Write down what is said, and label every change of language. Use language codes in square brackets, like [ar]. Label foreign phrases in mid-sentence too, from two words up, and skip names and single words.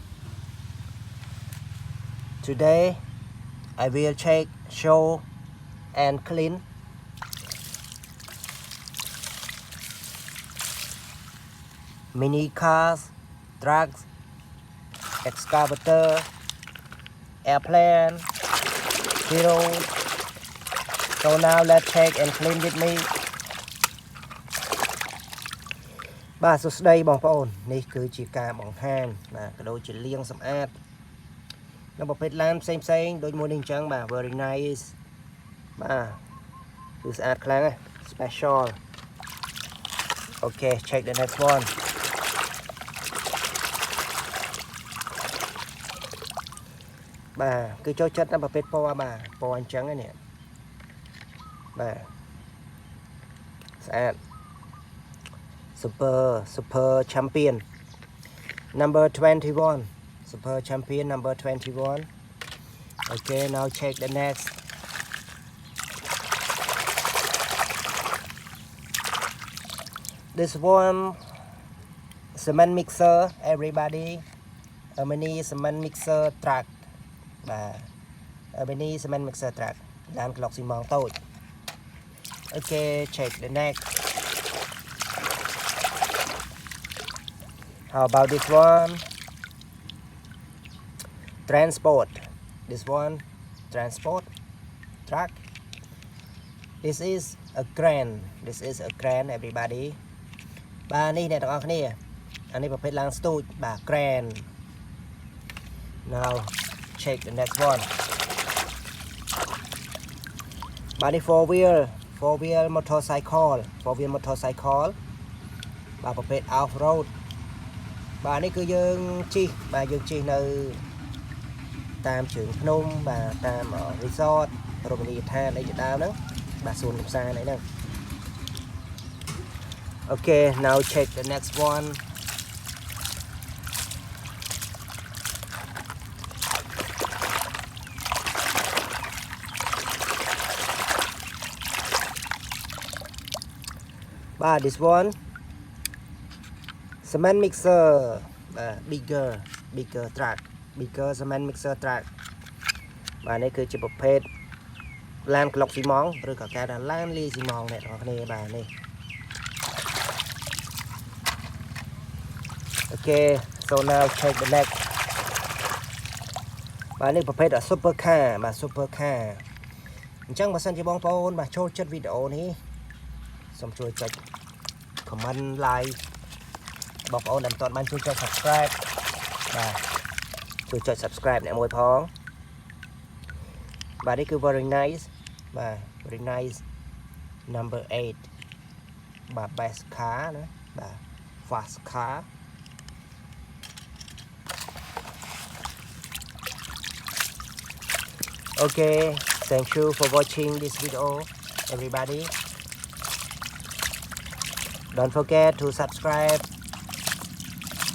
[en] Today I will check, show and clean mini cars, trucks, excavator, airplane, hero. So now let's check and clean with me. [km] បាទសួស្តីបងប្អូននេះគឺជាការបង្ហាញបាទក៏ដូចជាលាងសម្អាតនៅប្រភេទឡានផ្សេងដូចមួយនេះអញ្ចឹងបាទ [en] very nice [km] បាទគឺស្អាតខ្លាំងណាស់ special [en] okay check the next one [km] បាទគឺចូលចិត្តនៅប្រភេទពណ៌បាទពណ៌អញ្ចឹងនេះបាទស្អាត [en] Super champion number 21 super champion number 21 okay now check the next this one cement mixer everybody a mini cement mixer truck បាទ a mini cement mixer truck [km] ឡានក្លុកស៊ីម៉ងតូច [en] okay check the next How about this one? Transport. This one, transport truck. This is a crane. This is a crane, everybody. [km] បាទនេះអ្នកទាំងអស់គ្នាអានេះប្រភេទឡានស្ទូចបាទ crane. [en] Now check the next one. [km] បាទនេះ [en] four wheel motorcycle [km] បាទប្រភេទ [en] off road [km] បាទនេះគឺយើងជិះបាទយើងជិះនៅតាមជើងភ្នំបាទតាម resort រមណីយដ្ឋានអីជាដើមហ្នឹងបាទសួនកំសាន្តអីហ្នឹង [en] Okay now check the next one [km] បាទ [en] this one cement mixer bigger truck bigger cement mixer truck [km] បាទនេះគឺជាប្រភេទឡានក្លុកស៊ីម៉ងឬក៏គេថាឡានលាយស៊ីម៉ងអ្នកនរគ្នាបាទនេះ [en] Okay so now check the next [km] បាទនេះប្រភេទ [en] super car [km] បាទ [en] super car [km] អញ្ចឹងបើសិនជាបងប្អូនបាទចូលចិត្តវីដេអូនេះសូមជួយចុច [en] comment like [km] បងប្អូនដែលមិនទាន់បានជួយចុច subscribe បាទជួយចុច subscribe អ្នកមួយផង បាទនេះគឺ [en] very nice បាទ very nice number 8 បាទ best car [km] ណាបាទ [en] fast car Okay thank you for watching this video everybody don't forget to subscribe my channel.